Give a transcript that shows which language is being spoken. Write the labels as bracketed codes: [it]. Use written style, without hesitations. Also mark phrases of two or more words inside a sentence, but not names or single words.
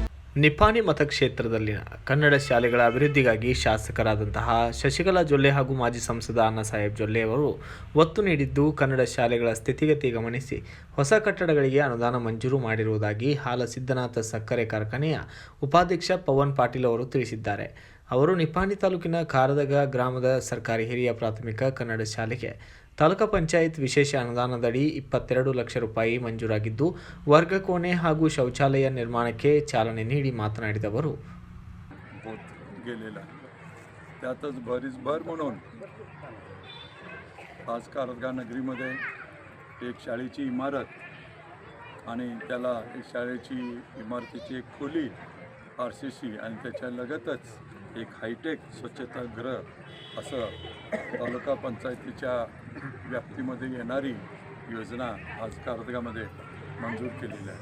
[kn] ನಿಪ್ಪಾಣಿ ಮತಕ್ಷೇತ್ರದಲ್ಲಿನ ಕನ್ನಡ ಶಾಲೆಗಳ ಅಭಿವೃದ್ಧಿಗಾಗಿ ಶಾಸಕರಾದಂತಹ ಶಶಿಕಲಾ ಜೊಲ್ಲೆ ಹಾಗೂ ಮಾಜಿ ಸಂಸದ ಅಣ್ಣಾಸಾಹೇಬ್ ಜೊಲ್ಲೆ ಅವರು ಒತ್ತು ನೀಡಿದ್ದು ಕನ್ನಡ ಶಾಲೆಗಳ ಸ್ಥಿತಿಗತಿ ಗಮನಿಸಿ ಹೊಸ ಕಟ್ಟಡಗಳಿಗೆ ಅನುದಾನ ಮಂಜೂರು ಮಾಡಿರುವುದಾಗಿ ಹಾಲಸಿದ್ದನಾಥ ಸಕ್ಕರೆ ಕಾರ್ಖಾನೆಯ ಉಪಾಧ್ಯಕ್ಷ ಪವನ್ ಪಾಟೀಲ್ ಅವರು ತಿಳಿಸಿದ್ದಾರೆ. ಅವರು ನಿಪ್ಪಾಣಿ ತಾಲೂಕಿನ ಕಾರದಗ ಗ್ರಾಮದ ಸರ್ಕಾರಿ ಹಿರಿಯ ಪ್ರಾಥಮಿಕ ಕನ್ನಡ ಶಾಲೆಗೆ ತಾಲೂಕು ಪಂಚಾಯತ್ ವಿಶೇಷ ಅನುದಾನದಡಿ 22 ಲಕ್ಷ ರೂಪಾಯಿ ಮಂಜೂರಾಗಿದ್ದು ವರ್ಗ ಕೋಣೆ ಹಾಗೂ ಶೌಚಾಲಯ निर्माणाಕ್ಕೆ ಚಾಲನೆ ನೀಡಿ मातनाडित ಅವರು [mr] गेलेला त्यातच भर म्हणून आज कारदगा नगरीमध्ये एक शाळेची इमारत आणि त्याला एक शाळेची इमारतीची एक खोली RCC आणि त्याच्या लगतच एक हायटेक स्वच्छतागृह असं तालुका पंचायतीच्या व्याप्तीमध्ये येणारी योजना आज कारदगामध्ये मंजूर केलेली आहे.